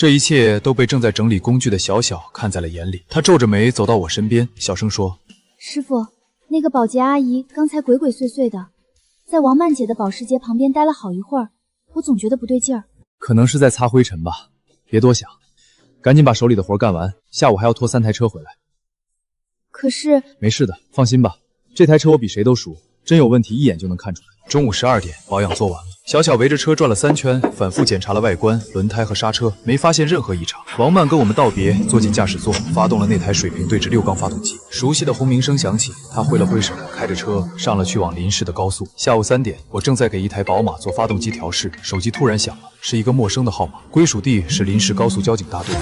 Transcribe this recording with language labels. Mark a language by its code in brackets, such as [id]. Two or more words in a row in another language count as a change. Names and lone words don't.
[zh] 這一切都被正在整理工具的小小看在了眼裡。她皺着眉走到我身邊，小聲說： 師傅，那個保潔阿姨剛才鬼鬼祟祟的，在王曼姐的保時捷旁邊待了好一會兒，我總覺得不對勁兒。可能是在擦灰塵吧。 別多想，趕緊把手裡的活幹完，下午還要拖3台車回来。可是没事的，放心吧，这台车我比谁都熟，真有問題一眼就能看出来。中午12 點，保養做完了。小小圍着車轉了3圈，反覆檢查了外觀、輪胎和剎車，沒發現任何異常。王曼跟我們道別，坐進駕駛座，發動了那台水平對置6缸發動機。熟悉的轟鳴聲響起，他揮了揮手，開着車上了去往臨市的高速。下午3點，我正在給一台寶馬做發動機調試，手機突然響了，是一個陌生的號碼，歸屬地是臨市高速交警大隊。